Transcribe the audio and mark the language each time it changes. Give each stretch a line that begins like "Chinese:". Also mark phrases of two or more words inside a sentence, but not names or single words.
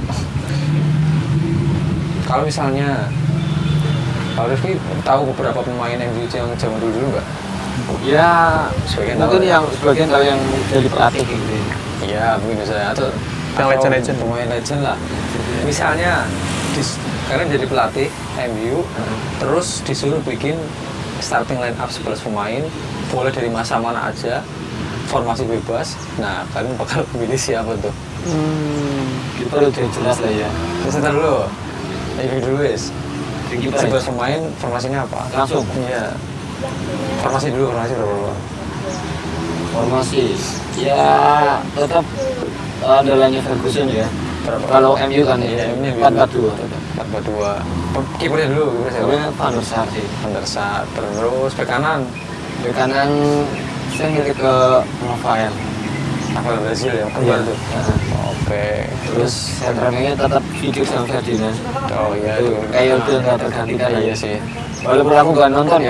Indonesian: Kalau misalnya Pak Rifki tahu beberapa pemain MU yang zaman dulu nggak? Ya, mungkin yang sebagian tahu yang jadi pelatih gitu. Iya, mungkin misalnya atau legend pemain legend lah. Misalnya sekarang jadi pelatih MU, terus disuruh bikin
English: starting line up
Indonesian: 11 pemain, boleh dari masa mana aja, formasi bebas. Nah, kalian bakal pilih siapa tuh? Kita udah jelas lah ya. Kita dulu, dulu guys. 11 pemain, formasinya apa? Langsung? Iya. Formasi berapa? Formasi, ya tetap andalanya Ferguson ya. Kalau MU kan ya, 4-4-2. 4-4-2. Kipernya dulu, kipernya Van der Sar sih. Van der Sar, terus bek kanan. Bek kanan saya ngirit ke Rafael Brazil ya, kembar tuh. Oke. Terus sentralnya tetap Vidic sama Ferdinand. Oh iya itu. Kayak udah nggak tergantikan iya sih. Walaupun aku nggak nonton ya.